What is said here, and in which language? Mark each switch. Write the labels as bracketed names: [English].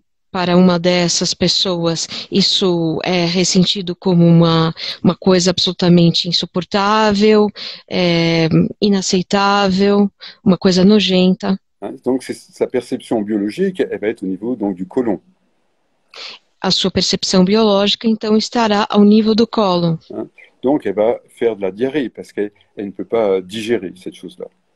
[Portuguese] Para uma dessas pessoas, isso é ressentido como uma coisa absolutamente insuportável, inaceitável, uma coisa nojenta. [French] Donc, sa perception biologique, elle va être au niveau donc, du côlon. [Portuguese] A sua percepção biológica, então, estará ao nível do cólon. [French] Donc, elle va faire de la diarrhée, parce qu'elle ne peut pas digérer cette chose-là.